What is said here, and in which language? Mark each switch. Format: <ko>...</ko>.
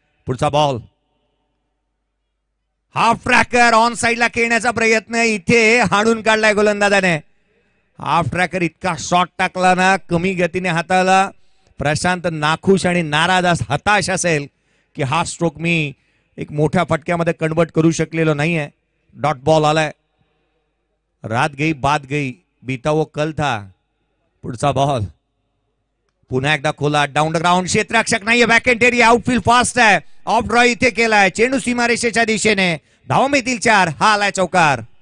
<mr>पुढचा ball half tracker on साइडला खेळण्याचा प्रयत्न इथे हाणून काढलाय गोलंदाजाने. हाफ ट्रॅकर इतका शॉट टाकला ना, कमी गतीने हाताला. प्रशांत नाखुश आणि नाराज हताश असेल की हा स्ट्रोक मी एक मोठ्या फटक्यामध्ये कन्वर्ट करू शकलेलो नाहीये. डॉट बॉल आलाय.</mr> <hi>रात गई बात गई, बीता वो कल था.</hi> <mr>पुढचा बॉल पुन्हा एकदा खोला, डाऊन द ग्राउंड. क्षेत्ररक्षक नाहीये, बॅक एरिया. आउटफील्ड फास्ट आहे. ऑफ ड्रॉ इथे केलाय. चेंडू सीमारेषेच्या दिशेने. धावा मिळतील 4. हा आलाय चौकार.</mr>